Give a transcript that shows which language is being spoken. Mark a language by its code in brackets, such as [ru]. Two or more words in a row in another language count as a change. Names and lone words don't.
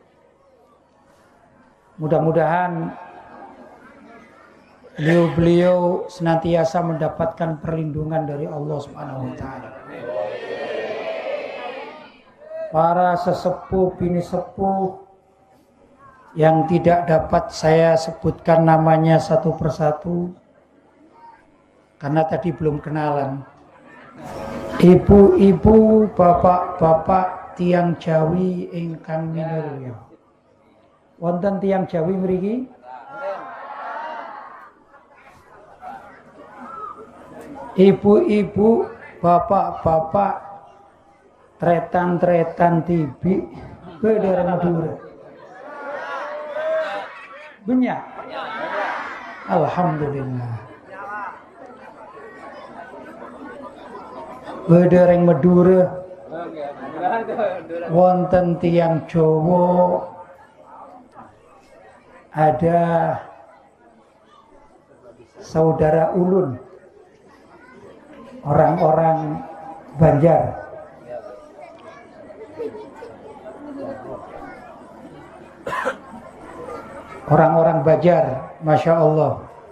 [id] Mudah-mudahan beliau senantiasa mendapatkan perlindungan dari Allah [ar] Subhanahu wa taala. [id] Para sesepuh bini sepuh yang tidak dapat saya sebutkan namanya satu persatu karena tadi belum kenalan. Ibu-ibu, bapak-bapak, [jv] tiang Jawi ingkang minulya. Wonten tiang Jawi mriki? [id] Ibu-ibu, bapak-bapak, [mad] tretan-tretan tibi, bedere Madura. [id] Banyak. Alhamdulillah. Bedereng Madura, [jv] wonten tiang Jawa, [id] ada saudara ulun, orang-orang Banjar. Orang-orang Banjar, [ar] Masya Allah.